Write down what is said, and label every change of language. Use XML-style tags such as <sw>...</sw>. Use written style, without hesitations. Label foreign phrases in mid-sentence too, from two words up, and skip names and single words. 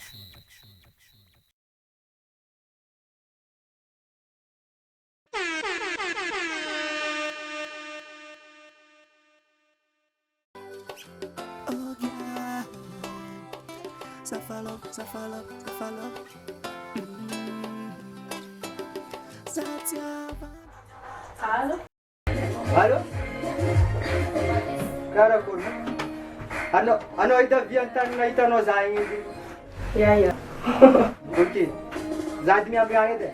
<en>Oh yeah,</en> <fr>ça follow, ça follow, ça follow. Ça tient.</fr> <mg>Halo? Halo? Karakory? Anao hitavy an-tany nahitanao za igny izy? Ia. Ok. Za miamby agny edy e?</mg>